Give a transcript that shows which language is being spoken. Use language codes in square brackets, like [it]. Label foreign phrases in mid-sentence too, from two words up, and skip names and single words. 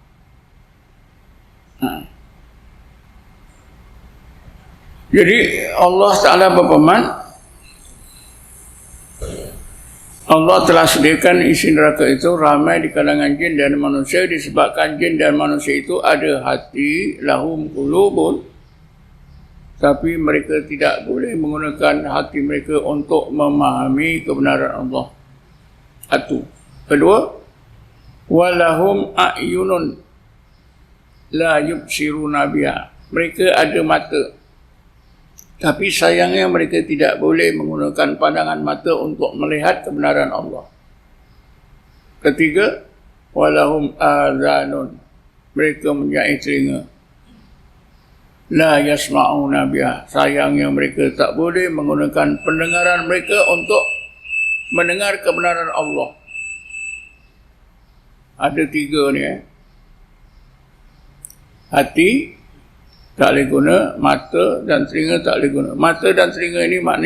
[ms] Jadi Allah Ta'ala berfirman, Allah telah sediakan isi neraka itu ramai di kalangan jin dan manusia, disebabkan jin dan manusia itu ada hati, [ar] لهم قلوب, [ms] tapi mereka tidak boleh menggunakan hati mereka untuk memahami kebenaran Allah. Satu. Kedua, [ar] ولهم أعين لا يبصرون بها. [ms] Mereka ada mata, tapi sayangnya mereka tidak boleh menggunakan pandangan mata untuk melihat kebenaran Allah. [ar] Ketiga, ولهم آذان. [ms] Mereka mempunyai telinga. [ar] لا يسمعون بها. [ms] Sayangnya mereka tak boleh menggunakan pendengaran mereka untuk mendengar kebenaran Allah. Ada tiga ni. Hati tak boleh guna, mata dan telinga tak boleh guna.